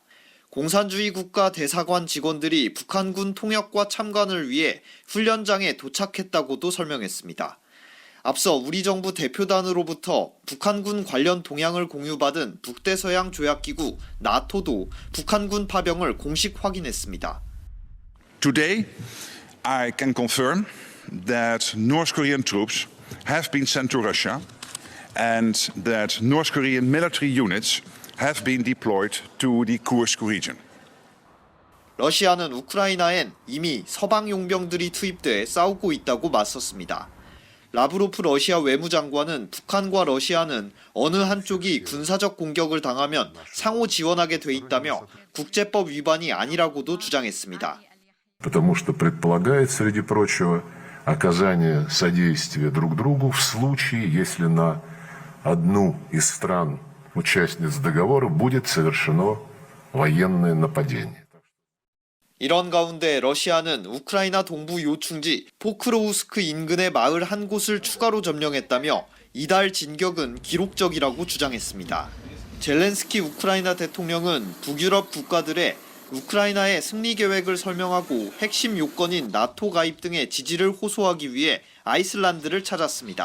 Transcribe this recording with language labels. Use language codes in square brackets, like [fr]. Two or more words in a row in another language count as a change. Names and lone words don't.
[ko] 공산주의 국가 대사관 직원들이 북한군 통역과 참관을 위해 훈련장에 도착했다고도 설명했습니다. 앞서 우리 정부 대표단으로부터 북한군 관련 동향을 공유받은 북대서양 조약기구 나토도 북한군 파병을 공식 확인했습니다. [en] Today, I can confirm that North Korean troops have been sent to Russia and that North Korean military units have been deployed to the Kursk region. [ko] 러시아는 우크라이나엔 이미 서방 용병들이 투입돼 싸우고 있다고 맞섰습니다. 라브로프 러시아 외무장관은 북한과 러시아는 어느 한쪽이 군사적 공격을 당하면 상호 지원하게 돼 있다며 국제법 위반이 아니라고도 주장했습니다. [ru] Потому что предполагает, среди прочего, оказание содействия друг другу в случае, если на одну из стран участниц договора будет совершено военное нападение. [ko] 이런 가운데 러시아는 우크라이나 동부 요충지 포크로우스크 인근의 마을 한 곳을 추가로 점령했다며 이달 진격은 기록적이라고 주장했습니다. 젤렌스키 우크라이나 대통령은 북유럽 국가들의 우크라이나의 승리 계획을 설명하고 핵심 요건인 나토 가입 등의 지지를 호소하기 위해 아이슬란드를 찾았습니다.